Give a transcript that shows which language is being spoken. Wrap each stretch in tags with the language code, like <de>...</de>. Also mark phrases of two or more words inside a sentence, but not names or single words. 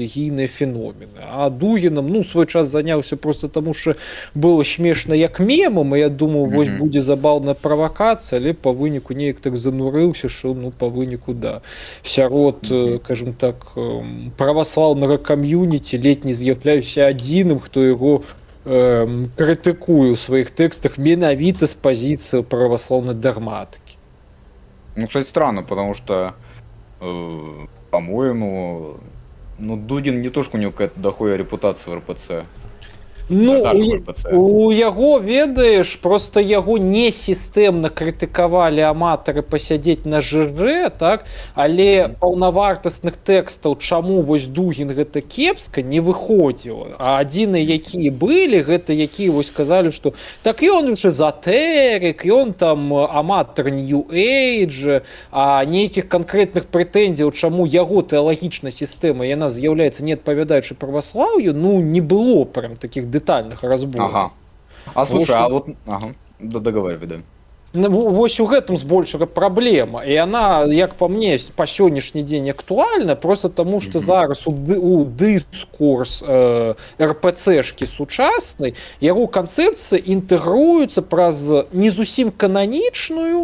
<be>А Дугінам, ну, свой час заняўся заняўся просто таму что было смешна як мемам, і я думаю вось будзе забаўная правакацыя, але па выніку неяк так занурыўся, що ну па выніку да сярод кажем так праваслаўнага кам'юніці ледь не з'яўляюся адзіным, хто яго крытыкую ў сваіх тэкстах менавіта з пазіцыі праваслаўнай дагматыкі. Ну,</be> <ru>кстати, странно, потому что, по-моему, ну, Дудин не то, что у него какая-то дохуя репутация в РПЦ.</ru> <be>Ну, у яго, ведаеш, просто яго не сістэмна крытыкавалі аматары пасядзець на ЖЖ, так? Але паўнавартасных тэкстаў, чаму вось Дугін гэта кепска, не выходзіла. А адзіныя, якія былі, гэта якія вось казалі, што так ён ж эзотэрык, ён там аматар New Age, а нейкіх канкрэтных прэтэнзіяў, чаму яго тэалагічная сістэма, яна з'яўляецца не адпавядаючай праваслаўю, ну, не было прям такіх</be> <ru>детальных разборов. Ага. А слушай, а вот... Ага. Да, договаривай, да.</ru> <be>Вось у гэтым збольшага праблема, і яна, як па мне, па сённяшні дзень актуальна, просто таму што зараз у дыскурс РПЦшкі сучаснай яго канцэпцыя інтэгруецца праз не зусім кананічную</be>